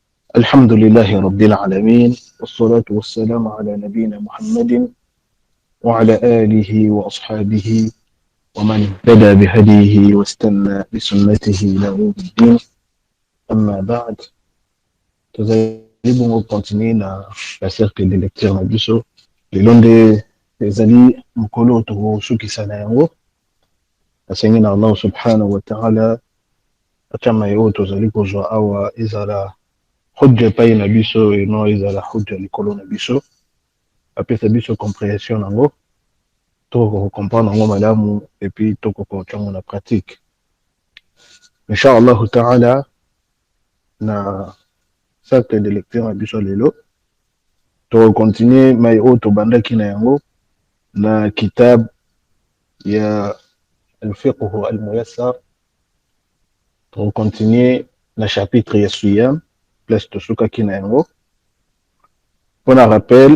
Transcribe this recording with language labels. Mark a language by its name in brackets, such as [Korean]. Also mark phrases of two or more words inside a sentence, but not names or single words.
[Arabic] الحمد لله رب العالمين، والصلاة والسلام على نبينا محمد وعلى آله وأصحابه ومن اهتدى بهديه واستنى بسنته إلى يوم الدين. أما بعد, [French] nous continuer la cercle de lecture [Lingala] na biso lelo nde ezali mokolo tokosukisa yango asengi na Allah [Arabic] سبحانه وتعالى [Lingala] atama oyo tozali kozwa awa ezala hujja epai na biso eno ezala hujja likolo na biso apesa biso compréhension nango tokokomprendre yango malamu epuis tokokotia yango na pratique [Arabic] إن شاء الله تعالى. [Lingala] Na [French] cercle de lecture [Lingala] na biso lelo tokokontinue mai oyo tobandaki na yango na kitab ya alfiqhu almuyassar. Tokokontinue na chapitre ya siyam place tosukaki na yango mpona rappel.